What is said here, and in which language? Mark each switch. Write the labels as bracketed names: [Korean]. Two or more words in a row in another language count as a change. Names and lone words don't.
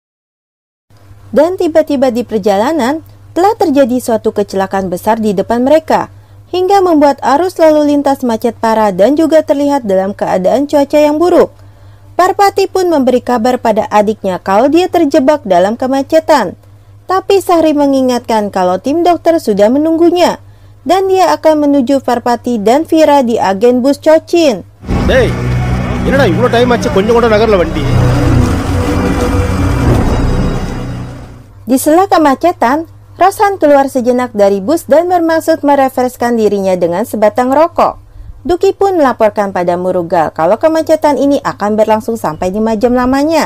[Indonesian] Dan tiba-tiba di perjalanan, telah terjadi suatu kecelakaan besar di depan mereka, hingga membuat arus lalu lintas macet parah dan juga terlihat dalam keadaan cuaca yang buruk. Parvati pun memberi kabar pada adiknya kalau dia terjebak dalam kemacetan. Tapi Sahri mengingatkan kalau tim dokter sudah menunggunya, dan dia akan menuju Parvati dan Vira di agen bus Cochin. [Tamil] Hey, என்னடா இவ்வளவு டைம் ஆச்சு கொஞ்சம் கூட நகரல வண்டி. [Indonesian] Di sela kemacetan, Roshan keluar sejenak dari bus dan bermaksud merefreshkan dirinya dengan sebatang rokok. Duki pun melaporkan pada Muruga kalau kemacetan ini akan berlangsung sampai 5 jam lamanya.